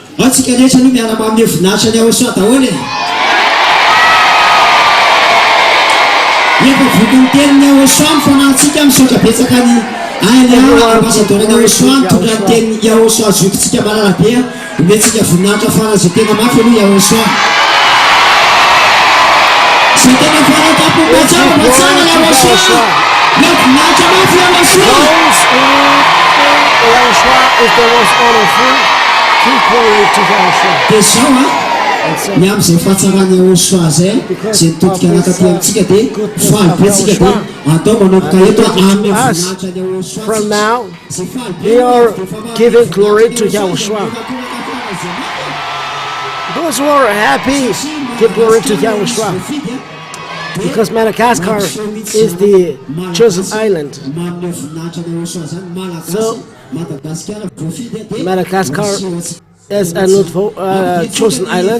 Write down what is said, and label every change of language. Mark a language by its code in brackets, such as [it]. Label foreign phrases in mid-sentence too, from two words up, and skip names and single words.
[mg] atsika rehetra no miarama amin'ny voninahitra ny Yahoshua daholo e. Efa voky ny tenin'ny Yahoshua mifanahintsika misaotra betsaka ny ambassadeur ny Yahoshua mitondra ny tenin'ny Yahoshua zokintsika malalabe omentsika voninahitra farany izay tena mafy aloha Yahoshua. Izay tena fara-tapo-batsara batsara Yahoshua. Meo voninahitra mafy Yahoshua. [en] Yahoshua is the most honorful. Give glory to Yahoshua. [mg] Dia zao ny amin'izay fahatsarany Yahoshua zay izay nitodika anakaty amintsika dia falibetsika dia atao manomboka eto amin'ny voninahitra ny Yahoshua. [en] From now, we are giving glory to Yahoshua. Those who are happy, give glory to Yahoshua. Because Madagascar is the chosen island. So, Madagascar is a chosen island.